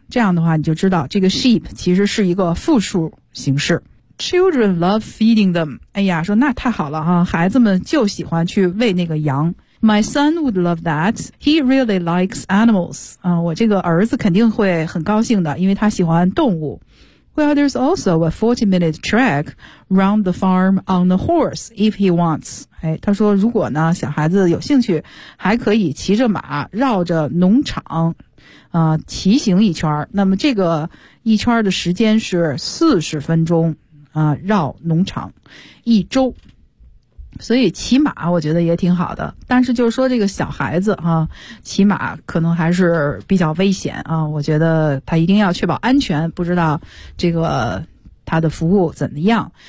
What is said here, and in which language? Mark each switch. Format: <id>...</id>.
<zh>这样的话你就知道这个 sheep 其实是一个复数形式。</zh> <en>Children love feeding them.</en> <zh>哎呀，说那太好了哈，孩子们就喜欢去喂那个羊。</zh> <en>My son would love that. He really likes animals.</en> <zh>我这个儿子肯定会很高兴的，因为他喜欢动物。</zh> <en>Well, there's also a 40-minute trek round the farm on the horse if he wants.</en> <zh>哎，他说如果呢小孩子有兴趣，还可以骑着马绕着农场，骑行一圈。那么这个一圈的时间是40分钟。绕农场一周，所以骑马我觉得也挺好的，但是就是说这个小孩子啊，骑马可能还是比较危险啊，我觉得他一定要确保安全，不知道这个他的服务怎么样。</zh>